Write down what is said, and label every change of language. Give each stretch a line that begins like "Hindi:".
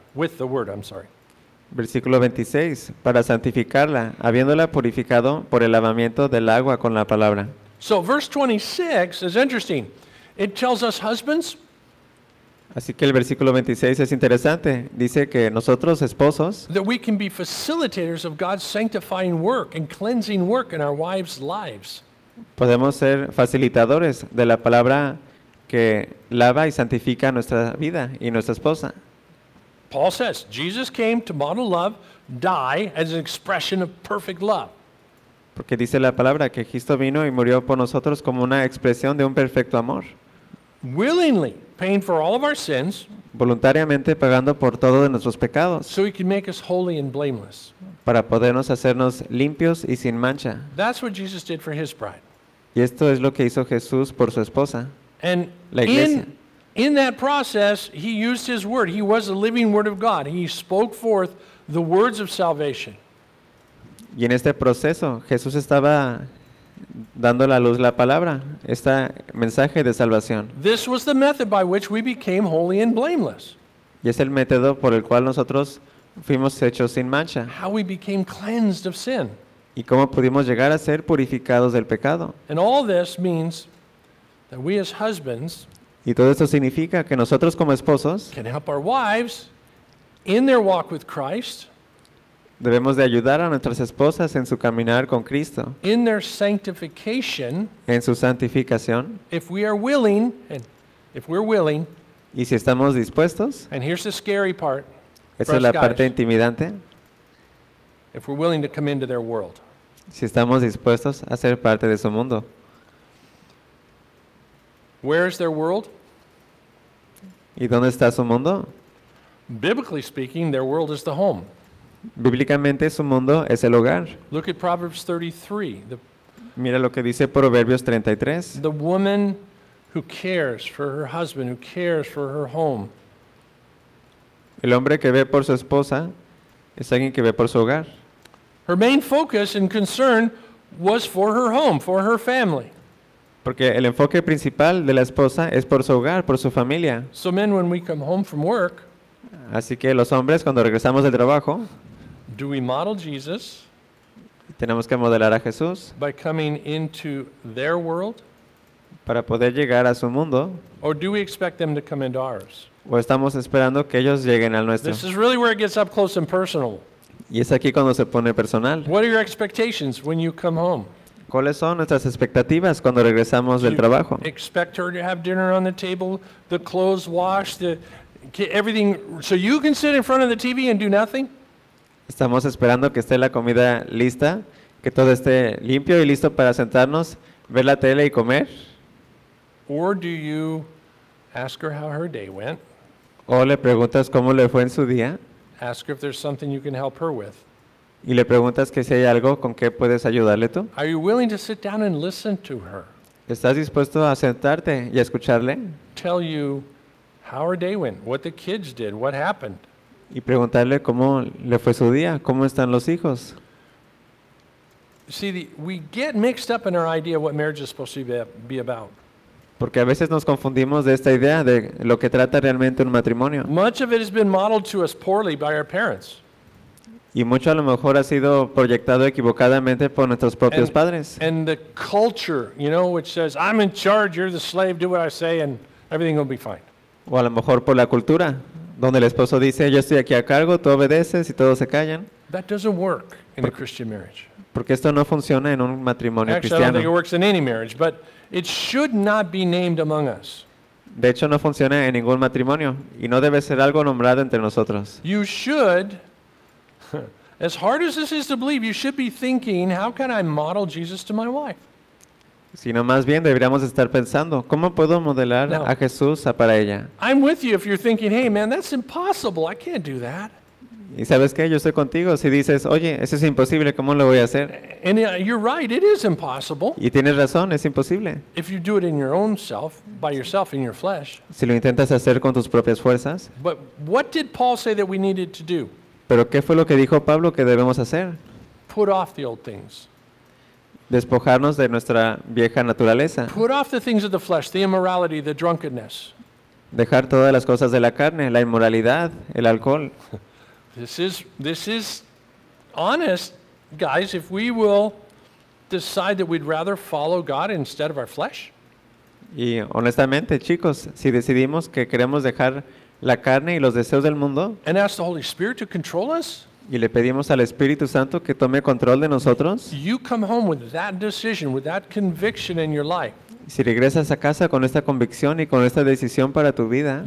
English: With the word, I'm sorry.
Spanish: Versículo 26, para santificarla, habiéndola purificado por el lavamiento del agua con la palabra.
English: So verse 26 is interesting. It tells us husbands.
Spanish: Así que el versículo 26 es interesante. Dice que nosotros, esposos,
English: that we can be facilitators of God's sanctifying work and cleansing work in our wives' lives.
Spanish: Podemos ser facilitadores de la palabra que lava y santifica nuestra vida y nuestra esposa.
English: Paul says, Jesus came to model love, die as an expression of perfect love.
Spanish: Porque dice la palabra que Cristo vino y murió por nosotros como una expresión de un perfecto amor.
English: Willingly paying for all of our sins.
Spanish: Voluntariamente pagando por todos nuestros pecados.
English: So he can make us holy and blameless.
Spanish: Para podernos hacernos limpios y sin mancha.
English: That's what Jesus did for his bride.
Spanish: Y esto es lo que hizo Jesús por su esposa.
English: And
Spanish: la iglesia.
English: In that process, he used his word. He was the living word of God. He spoke forth the words of salvation.
Spanish: Y en este proceso, Jesús estaba dando la luz la palabra, este mensaje de salvación.
English: This was the method by which we became holy and blameless.
Spanish: Y es el método por el cual nosotros fuimos hechos sin mancha.
English: How we became cleansed of sin.
Spanish: Y cómo pudimos llegar a ser purificados del pecado.
English: And all this means that we as husbands.
Spanish: Y todo esto significa que nosotros como esposos
English: can help our wives in their walk with Christ.
Spanish: Debemos de ayudar a nuestras esposas en su caminar con Cristo.
English: In their sanctification.
Spanish: En su santificación.
English: If we are willing, and if we're willing.
Spanish: Y si estamos dispuestos.
English: And here's the scary part.
Spanish: Esa es la parte intimidante.
English: If we're willing to come into their world.
Spanish: si estamos dispuestos a ser parte de su mundo.
English: Where is their world?
Spanish: ¿Y dónde está su mundo?
English: Biblically speaking, their world is the home.
Spanish: Bíblicamente, su mundo es el hogar.
English: Look at Proverbs 33.
Spanish: Mira lo que dice Proverbios 33.
English: The woman who cares for her husband, who cares for her home.
Spanish: El hombre que ve por su esposa es alguien que ve por su hogar.
English: Her main focus and concern was for her home, for her family.
Spanish: Porque el enfoque principal de la esposa es por su hogar, por su familia.
English: So men, when we come home from work,
Spanish: así que los hombres, cuando regresamos del trabajo,
English: do we model Jesus?
Spanish: Tenemos que modelar a Jesús
English: by coming into their world,
Spanish: para poder llegar a su mundo.
English: Or do we expect them to come into ours?
Spanish: ¿O estamos esperando que ellos lleguen al nuestro?
English: This is really where it gets up close and personal.
Spanish: Y es aquí cuando se pone personal.
English: What are your expectations when you come home?
Spanish: ¿Cuáles son nuestras expectativas cuando regresamos del trabajo?
English: Expect her to have dinner on the table, the clothes washed, everything, so you can sit in front of the TV and do nothing?
Spanish: Estamos esperando que esté la comida lista, que todo esté limpio y listo para sentarnos, ver la tele y comer.
English: Or do you ask her how her day went?
Spanish: ¿O le preguntas cómo le fue en su día?
English: Ask her if there's something you can help her with.
Spanish: ¿Y le preguntas que si hay algo con qué puedes ayudarle tú?
English: Are you willing to sit down and listen to her?
Spanish: ¿Estás dispuesto a sentarte y a escucharle?
English: Tell you how her day went, what the kids did, what happened.
Spanish: Y preguntarle cómo le fue su día, cómo están los hijos.
English: See, we get mixed up in our idea of what marriage is supposed to be about.
Spanish: Porque a veces nos confundimos de esta idea de lo que trata realmente un matrimonio.
English: Much of it has been modeled to us poorly by our parents.
Spanish: Y mucho a lo mejor ha sido proyectado equivocadamente por nuestros propios padres.
English: And the culture, you know, which says, I'm in charge, you're the slave, do what I say, and everything will be fine.
Spanish: O a lo mejor por la cultura, donde el esposo dice, yo estoy aquí a cargo, tú obedeces y todos se callan.
English: That doesn't work in a Christian marriage.
Spanish: Porque esto no funciona en un matrimonio
English: Actually,
Spanish: cristiano.
English: I don't think it works in any marriage, but it should not be named among us.
Spanish: De hecho, no funciona en ningún matrimonio y no debe ser algo nombrado entre nosotros.
English: You should, as hard as this is to believe, you should be thinking, how can I model Jesus to my wife?
Spanish: Sino más bien deberíamos estar pensando, ¿cómo puedo modelar a Jesús para ella?
English: I'm with you if you're thinking, hey man, that's impossible, I can't do that.
Spanish: ¿Y sabes qué? Yo estoy contigo. Si dices, oye, eso es imposible, ¿cómo lo voy a hacer?
English: And you're right, it is impossible.
Spanish: Y tienes razón, es imposible.
English: If you do it in your own self, by yourself, in your flesh.
Spanish: Si lo intentas hacer con tus propias fuerzas.
English: But what did Paul say that we needed to do?
Spanish: ¿Pero qué fue lo que dijo Pablo que debemos hacer?
English: Put off the old things.
Spanish: Despojarnos de nuestra vieja naturaleza.
English: Put off the things of the flesh, the immorality, the drunkenness.
Spanish: Dejar todas las cosas de la carne, la inmoralidad, el alcohol.
English: This is honest, guys, if we will decide that we'd rather follow God instead of our flesh.
Spanish: Y honestamente, chicos, si decidimos que queremos dejar la carne y los deseos del mundo,
English: and ask the Holy Spirit to control us,
Spanish: y le pedimos al Espíritu Santo que tome control de nosotros,
English: you come home with that decision, with that conviction in your life.
Spanish: Si regresas a casa con esta convicción y con esta decisión para tu vida,